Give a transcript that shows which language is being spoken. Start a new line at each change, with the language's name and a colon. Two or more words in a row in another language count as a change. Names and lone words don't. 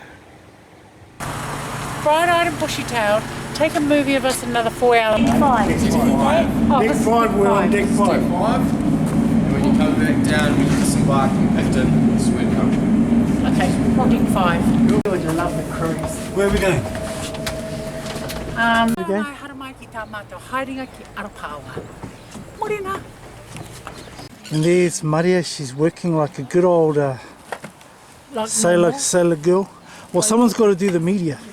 English: Bright-eyed and bushy-tailed. Take a movie of us another 4 hours. Deck 5. Did you do that? Deck 5, we're on deck 5. Deck 5. And when you come back down, we disembark in Picton, this is where it comes from. Okay, on deck 5. Good, I love the cruise. Where are we going?
Māori: Haramaiki tā mātou, haerenga ki Arapawa.
English: Morena. And there's Maria, she's working like a good old Like sailor girl. Well, someone's got to do the media.